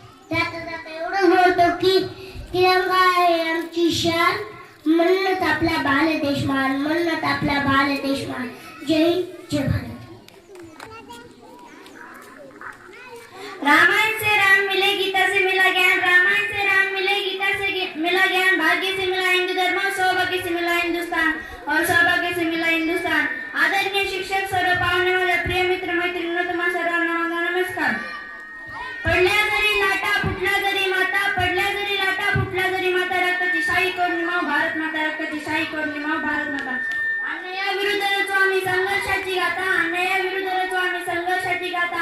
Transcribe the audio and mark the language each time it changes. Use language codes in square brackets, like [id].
[mr] जाता जाता एवढं बोलतो की तिरंगा आहे आमची शान, म्हणूनच आपला भारत देश मान, म्हणूनच आपला भारत देश मान. जय हिंद, जय भारत. [hi] रामायण से राम मिले, गीता से मिला ज्ञान. रामायण से राम मिले, गीता से मिला ज्ञान. भाग्य से मिला हिंदू धर्म, सौभाग्य से मिला हिंदुस्तान और सौभाग्य से मिला हिंदुस्तान. [mr] आदरणीय शिक्षक, सर्व पाहुणे, माझ्या प्रिय मित्र मैत्रिणींनो, तुम्हा सर्वांना माझा नमस्कार. पडल्या जरी लाटा, फुटल्या जरी माता, पडल्या जरी लाटा, फुटल्या जरी माता, रक्ताची शाही करुणिमा भारत माता, रक्ताची शाही करुणिमा भारत माता. अन्यायाविरुद्ध रचू आम्ही संघर्षाची गाथा, अन्यायाविरुद्ध रचू आम्ही संघर्षाची गाथा.